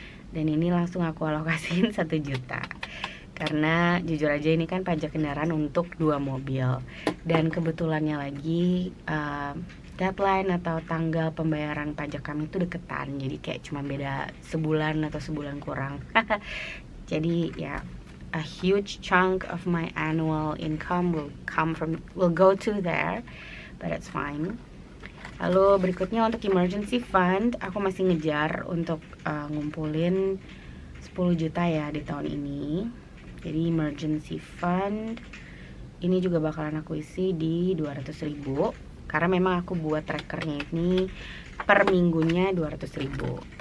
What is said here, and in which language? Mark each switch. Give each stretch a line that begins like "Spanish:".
Indonesian: Dan ini langsung aku alokasiin 1 juta. Karena jujur aja ini kan pajak kendaraan untuk 2 mobil. Dan kebetulannya lagi deadline atau tanggal pembayaran pajak kami itu deketan, jadi kayak cuma beda sebulan atau sebulan kurang. Jadi ya,
English: a huge chunk of my annual income will go to there, but it's fine.
Indonesian: Lalu berikutnya untuk emergency fund, aku masih ngejar untuk ngumpulin 10 juta ya di tahun ini. Jadi emergency fund ini juga bakalan aku isi di 200.000. Karena memang aku buat trackernya ini per minggunya 200.000.